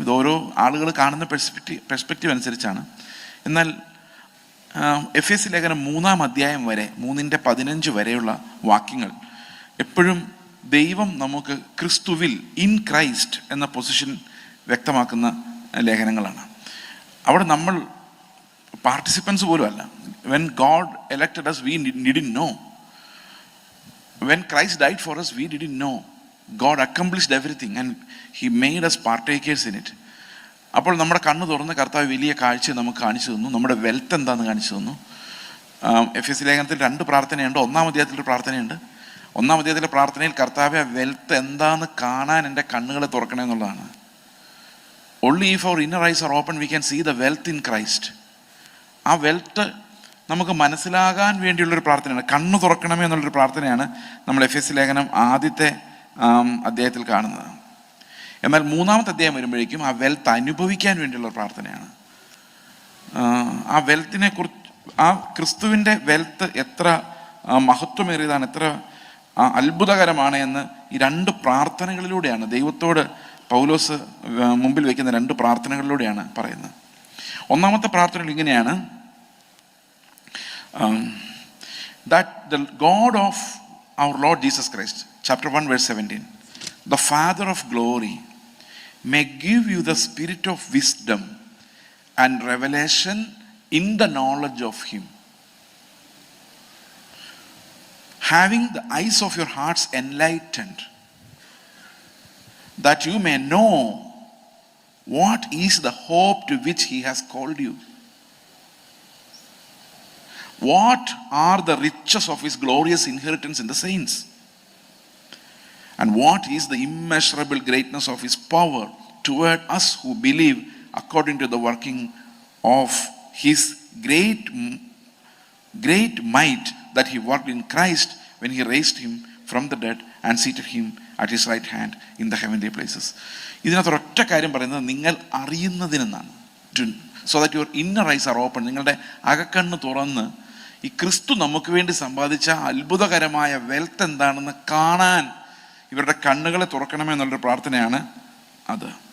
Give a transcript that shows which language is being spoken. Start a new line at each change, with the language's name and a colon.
Malayalam: ഇത് ഓരോ ആളുകൾ കാണുന്ന പെർസ്പെക്റ്റീവ് അനുസരിച്ചാണ്. എന്നാൽ എഫെസ്യ ലേഖനം 3-ാം അധ്യായം വരെ, 3-ന്റെ 15 വരെയുള്ള വാക്യങ്ങൾ എപ്പോഴും ദൈവം നമുക്ക് ക്രിസ്തുവിൽ, ഇൻ ക്രൈസ്റ്റ് എന്ന പൊസിഷൻ വ്യക്തമാക്കുന്ന ലേഖനങ്ങളാണ്. അവിടെ നമ്മൾ പാർട്ടിസിപ്പൻസ് പോലും അല്ല.
English: When God elected us, we didn't know. When Christ died for us, we didn't know. God accomplished everything and he made us partakers in it.
Malayalam: അപ്പോൾ നമ്മുടെ കണ്ണ് തുറന്ന് കർത്താവ് വലിയ കാഴ്ച നമുക്ക് കാണിച്ചു തന്നു, നമ്മുടെ വെൽത്ത് എന്താണെന്ന് കാണിച്ചു തന്നു. എഫെസ്യ ലേഖനത്തിൽ 2 പ്രാർത്ഥനയുണ്ട്. 1-ാം അധ്യായത്തിലൊരു പ്രാർത്ഥനയുണ്ട്. 1-ാം അധ്യായത്തിലെ പ്രാർത്ഥനയിൽ കർത്താവെ വെൽത്ത് എന്താണെന്ന് കാണാൻ എൻ്റെ കണ്ണുകളെ തുറക്കണേ എന്നുള്ളതാണ്.
English: Only if our inner eyes are open, we can see the wealth in Christ.
Malayalam: ആ വെൽത്ത് നമുക്ക് മനസ്സിലാകാൻ വേണ്ടിയുള്ളൊരു പ്രാർത്ഥനയാണ്. കണ്ണ് തുറക്കണമേ എന്നുള്ളൊരു പ്രാർത്ഥനയാണ് നമ്മൾ എഫെസ്യ ലേഖനം ആദ്യത്തെ അധ്യായത്തിൽ കാണുന്നത്. എന്നാൽ 3-ാമത്തെ അധ്യായം വരുമ്പോഴേക്കും ആ വെൽത്ത് അനുഭവിക്കാൻ വേണ്ടിയുള്ള പ്രാർത്ഥനയാണ്. ആ വെൽത്തിനെ കുറിച്ച്, ആ ക്രിസ്തുവിൻ്റെ വെൽത്ത് എത്ര മഹത്വമേറിയതാണ്, എത്ര അത്ഭുതകരമാണ് എന്ന് ഈ 2 പ്രാർത്ഥനകളിലൂടെയാണ്, ദൈവത്തോട് പൗലോസ് മുമ്പിൽ വയ്ക്കുന്ന 2 പ്രാർത്ഥനകളിലൂടെയാണ് പറയുന്നത്. 1-ാമത്തെ പ്രാർത്ഥനയിൽ ഇങ്ങനെയാണ്,
English: that the God of our Lord Jesus Christ, chapter 1 verse 17, the Father of glory may give you the spirit of wisdom and revelation in the knowledge of him, having the eyes of your hearts enlightened, that you may know what is the hope to which he has called you, what are the riches of his glorious inheritance in the saints, and what is the immeasurable greatness of his power toward us who believe, according to the working of his great might that he worked in Christ when he raised him from the dead and seated him at his right hand in the heavenly places.
Malayalam: ഇതിനകത്ത് ഒരൊറ്റ കാര്യം പറയുന്നത് നിങ്ങൾ അറിയുന്നതിനെന്നാണ്.
English: So that your inner eyes are open.
Malayalam: നിങ്ങളുടെ അകക്കണ്ണ് തുറന്ന് ഈ ക്രിസ്തു നമുക്ക് വേണ്ടി സമ്പാദിച്ച അത്ഭുതകരമായ വെൽത്ത് എന്താണെന്ന് കാണാൻ ഇവരുടെ കണ്ണുകളെ തുറക്കണമെന്നുള്ളൊരു പ്രാർത്ഥനയാണ് അത്.